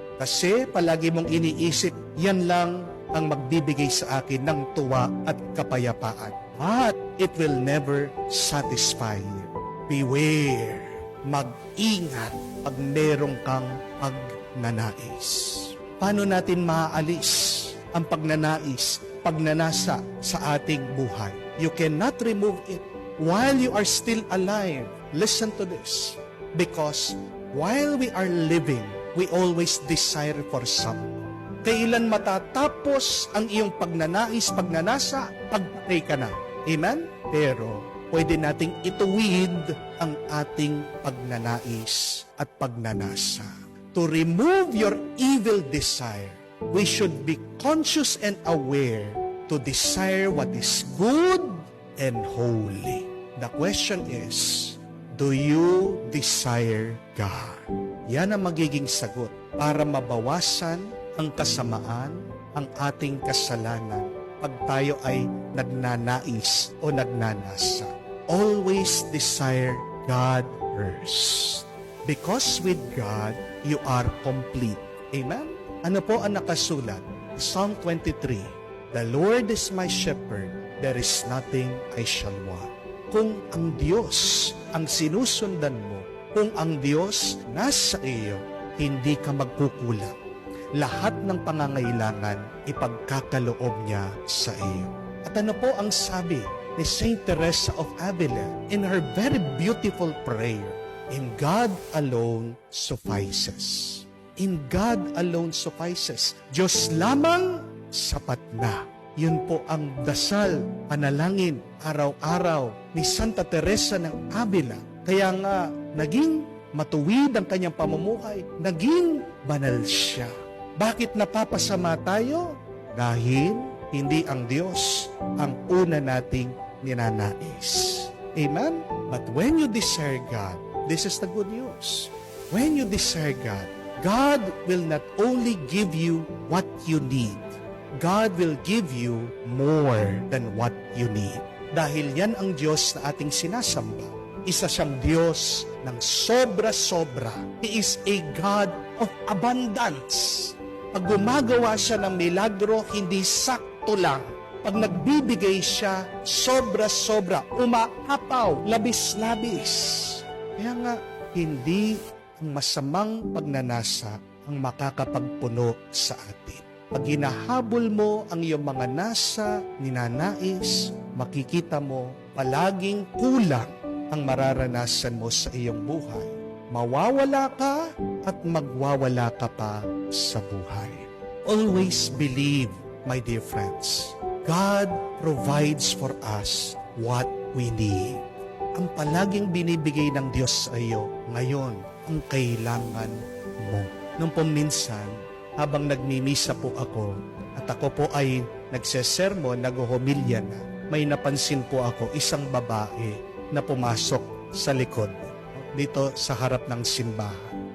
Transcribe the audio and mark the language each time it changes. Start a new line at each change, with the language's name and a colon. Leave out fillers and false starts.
Filipino: Kasi palagi mong iniisip, yan lang ang magbibigay sa akin ng tuwa at kapayapaan.
English: But it will never satisfy you. Beware.
Filipino: Mag-ingat pag merong kang pagnanais. Paano natin maaalis ang pagnanais, pagnanasa sa ating buhay?
English: You cannot remove it while you are still alive. Listen to this. Because while we are living, we always desire for something.
Filipino: Kailan matatapos ang iyong pagnanais, pagnanasa, pagpatay ka na. Amen? Pero pwede nating ituwid ang ating pagnanais at pagnanasa.
English: To remove your evil desire, we should be conscious and aware to desire what is good and holy. The question is, do you desire God?
Filipino: Yan ang magiging sagot para mabawasan ang kasamaan, ang ating kasalanan pag tayo ay nagnanais o nagnanasa.
English: Always desire God first. Because with God, you are complete. Amen?
Filipino: Ano po ang nakasulat?
English: Psalm 23, The Lord is my shepherd, there is nothing I shall want.
Filipino: Kung ang Diyos ang sinusundan mo, kung ang Diyos nasa iyo, hindi ka magkukulang. Lahat ng pangangailangan ipagkakaloob niya sa iyo. At ano po ang sabi ni Saint Teresa of Avila
English: in her very beautiful prayer? In God alone suffices. In God alone suffices.
Filipino: Diyos lamang sapat na. Yun po ang dasal, panalangin, araw-araw ni Santa Teresa ng Avila. Kaya nga, naging matuwid ang kanyang pamumuhay. Naging banal siya. Bakit napapasama tayo? Dahil hindi ang Diyos ang una nating ninanais. Amen?
English: But when you desire God, this is the good news. When you desire God, God will not only give you what you need, God will give you more than what you need.
Filipino: Dahil yan ang Diyos na ating sinasamba. Isa siyang Diyos ng sobra-sobra.
English: He is a God of abundance.
Filipino: Pag gumagawa siya ng milagro, hindi sakto lang. Pag nagbibigay siya, sobra-sobra, umaapaw, labis-labis. Kaya nga, hindi ang masamang pagnanasa ang makakapagpuno sa atin. Pag hinahabol mo ang iyong mga nasa, ninanais, makikita mo palaging kulang ang mararanasan mo sa iyong buhay. Mawawala ka at magwawala ka pa sa buhay.
English: Always believe, my dear friends, God provides for us what we need.
Filipino: Ang palaging binibigay ng Diyos sa iyo ngayon ang kailangan mo. Nung minsan, habang nagmimisa po ako at ako po ay nagsesermon, naghuhumilya na, may napansin po ako isang babae na pumasok sa likod dito sa harap ng simbahan.